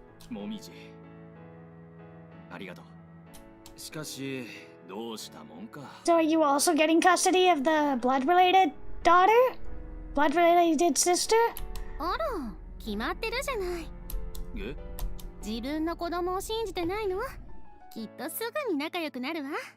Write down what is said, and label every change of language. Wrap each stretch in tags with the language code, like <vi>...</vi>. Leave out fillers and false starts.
<ja>もみじ。ありがとう。しかし、どうしたもんか。</ja> <en>So are you also getting custody of the blood-related daughter? Blood-related sister?</en> <ja>あら、決まってるじゃない。え？自分の子供を信じてないの？きっとすぐに仲良くなるわ。</ja>